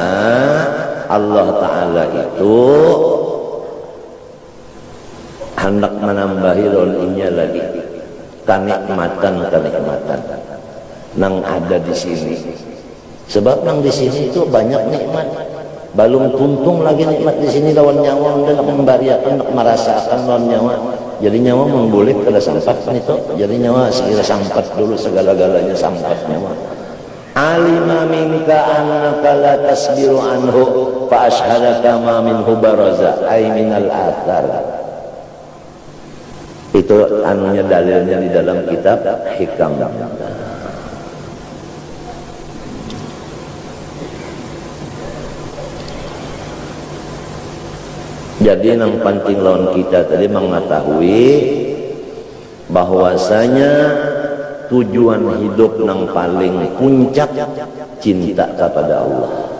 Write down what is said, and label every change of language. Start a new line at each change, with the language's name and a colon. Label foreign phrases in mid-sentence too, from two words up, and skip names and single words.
Banjar: Karena Allah Ta'ala itu hendak menambahi rolinya lagi kenikmatan nang ada di sini. Sebab nang di sini itu banyak nikmat. Belum tuntung lagi nikmat di sini lawan nyawa hendak membariakan, hendak merasakan lawan nyawa. Jadi nyawa memboleh kada sampat itu. Jadi nyawa sekira sampat dulu segala-galanya sampat nyawa.
Arabic: علم منك أنك لا تصبر عنه فأشهدك ما منه برز أي من الآثار.
Banjar: Itu anunya dalilnya di dalam kitab Hikam. Jadi yang penting lawan kita tadi mengetahui bahwasanya tujuan hidup yang paling puncak cinta kepada Allah.